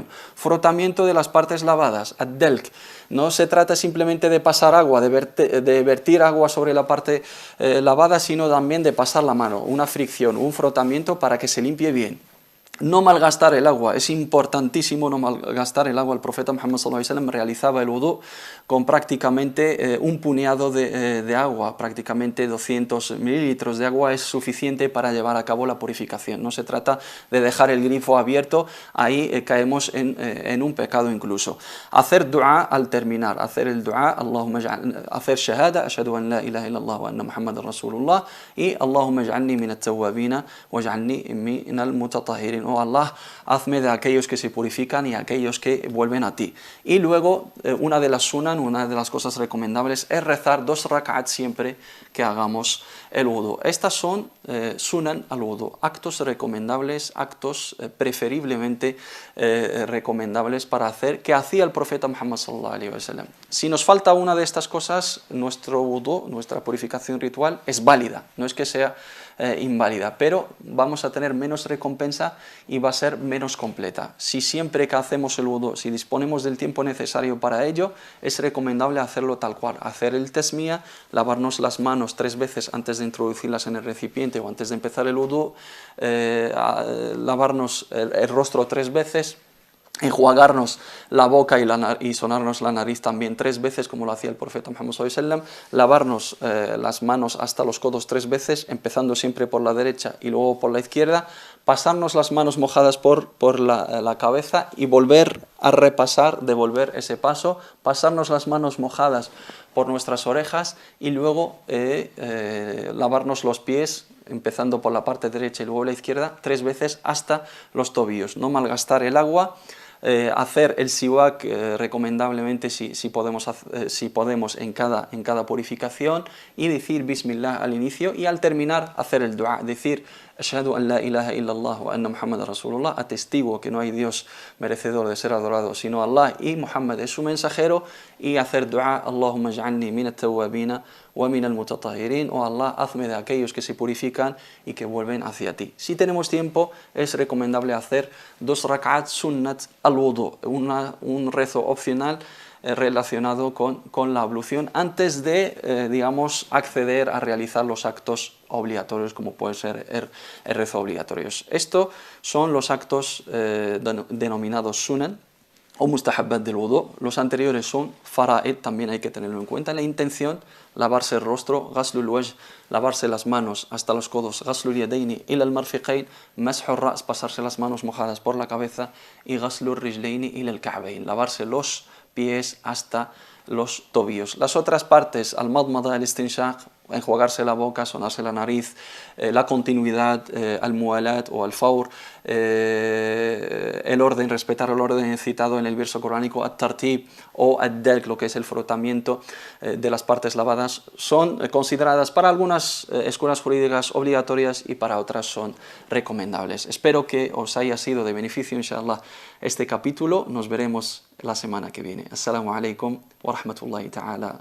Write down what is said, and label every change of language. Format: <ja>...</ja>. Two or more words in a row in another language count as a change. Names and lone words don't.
<es>Frotamiento de las partes lavadas, ad-delk. No se trata simplemente de pasar agua, de vertir agua sobre la parte lavada, sino también de pasar la mano, una fricción, un frotamiento para que se limpie bien. No malgastar el agua, es importantísimo no malgastar el agua. El profeta Muhammad</es> <ar>صلى الله عليه وسلم</ar> <es>realizaba el wudu con prácticamente un puñado de agua, prácticamente 200 mililitros de agua es suficiente para llevar a cabo la purificación. No se trata de dejar el grifo abierto, ahí caemos en un pecado incluso. Hacer dua al terminar, hacer el dua, hacer shahada,</es> <ar>أشهد أن لا إله إلا الله وأن محمدا رسول الله,</ar> <es>y</es> <ar>اللهم اجعلني من التوابين واجعلني من المتطهرين.</ar> <es>Oh Allah, hazme de aquellos que se purifican y aquellos que vuelven a ti. Y luego, una de las sunan, una de las cosas recomendables es rezar 2 rak'at siempre que hagamos el wudu. Estas son</es> <ar>سنن الوضوء,</ar> <es>actos recomendables, actos preferiblemente recomendables para hacer, que hacía el profeta Muhammad</es> <ar>صلى الله عليه وسلم.</ar> <es>Si nos falta una de estas cosas, nuestro wudu, nuestra purificación ritual es válida, no es que sea inválida, pero vamos a tener menos recompensa y va a ser menos completa. Si siempre que hacemos el wudu, si disponemos del tiempo necesario para ello, es recomendable hacerlo tal cual, hacer el tasmiyah, lavarnos las manos 3 veces antes de introducirlas en el recipiente o antes de empezar el wudu, lavarnos el rostro 3 veces, enjuagarnos la boca y sonarnos la nariz también 3 veces, como lo hacía el profeta</es> <ar>محمد صلى الله عليه وسلم,</ar> <es>lavarnos las manos hasta los codos 3 veces, empezando siempre por la derecha y luego por la izquierda, pasarnos las manos mojadas por la cabeza y volver a repasar, devolver ese paso, pasarnos las manos mojadas por nuestras orejas y luego lavarnos los pies, empezando por la parte derecha y luego la izquierda, 3 veces hasta los tobillos. No malgastar el agua. Hacer el siwak recomendablemente si podemos en cada purificación, y decir Bismillah al inicio, y al terminar hacer el dua, decir</es> <ar>أشهد أن لا إله إلا الله وأن محمدا رسول الله,</ar> <es>atestigo que no hay Dios merecedor de ser adorado sino Allah y Muhammad es su mensajero, y hacer dua</es> <ar>اللهم اجعلني من التوابين ومن المتطهرين.</ar> <es>Oh Allah, hazme de aquellos que se purifican y que vuelven hacia ti. Si tenemos tiempo, es recomendable hacer 2 rak'at</es> <ar>سنة الوضوء,</ar> <es>un rezo opcional relacionado con la ablución antes de, digamos, acceder a realizar los actos obligatorios, como puede ser el rezo obligatorio. Estos son los actos denominados sunan o mustahabbat del wudu. Los anteriores son fara'id, también hay que tenerlo en cuenta. La intención, lavarse el rostro,</es> <ar>غسل الوجه,</ar> <es>lavarse las manos hasta los codos,</es> <ar>غسل اليدين إلى المرفقين، مسح الرأس,</ar> <es>pasarse las manos mojadas por la cabeza, y</es> <ar>غسل الرجلين إلى الكعبين,</ar> <es>lavarse los pies hasta los tobillos. Las otras partes,</es> <ar>المضمضة، الاستنشاق,</ar> <es>enjuagarse la boca, sonarse la nariz, la continuidad,</es> <ar>الموالاة</ar> <es>o</es> <ar>الفور,</ar> <es>el orden, respetar el orden citado en el verso coránico, at-tartib o ad-dalk, lo que es el frotamiento de las partes lavadas, son consideradas para algunas escuelas jurídicas obligatorias y para otras son recomendables. Espero que os haya sido de beneficio, inshallah, este capítulo. Nos veremos la semana que viene.</es> <ar>السلام عليكم ورحمة الله تعالى.</ar>